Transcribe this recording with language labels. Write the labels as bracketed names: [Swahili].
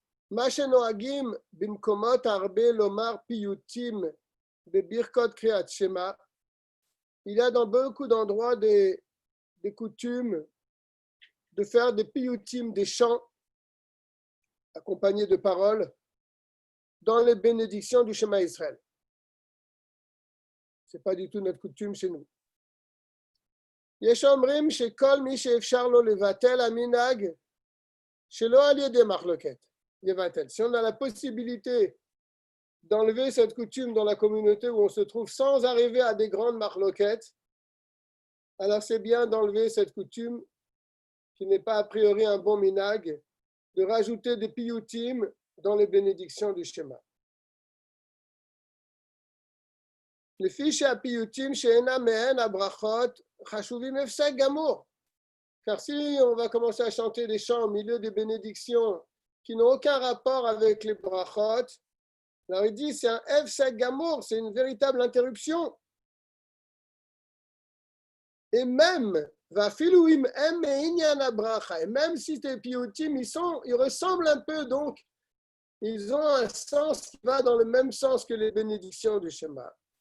[Hebrew] מה שנוהגים במקומות הרבה לומר פיוטים בברכות קריאת שמע, [French] il y a dans beaucoup d'endroits des coutumes de faire des piyutim, des chants accompagnés de paroles dans les bénédictions du Shema Israël. Ce n'est pas du tout notre coutume chez nous. [Hebrew] יש אומרים שכל מי שאפשר לו לבטל המנהג שלא על ידי מחלוקת יבטל. [French] Si on a la possibilité d'enlever cette coutume dans la communauté où on se trouve sans arriver à des grandes marloquettes, alors c'est bien d'enlever cette coutume qui n'est pas a priori un bon minhag, de rajouter des piyutim dans les bénédictions du Shema. [Hebrew] לפי שהפיוטים שאינם מהן הברכות חשובים הפסק גמור. [French] Car si on va commencer à chanter des chants au milieu des bénédictions qui n'ont aucun rapport avec les brachot, alors il dit c'est un hefsek gamour, c'est une véritable interruption. Et même, et même si tes piyutim, ils ressemblent un peu, donc ils ont un sens qui va dans le même sens que les bénédictions du Shema.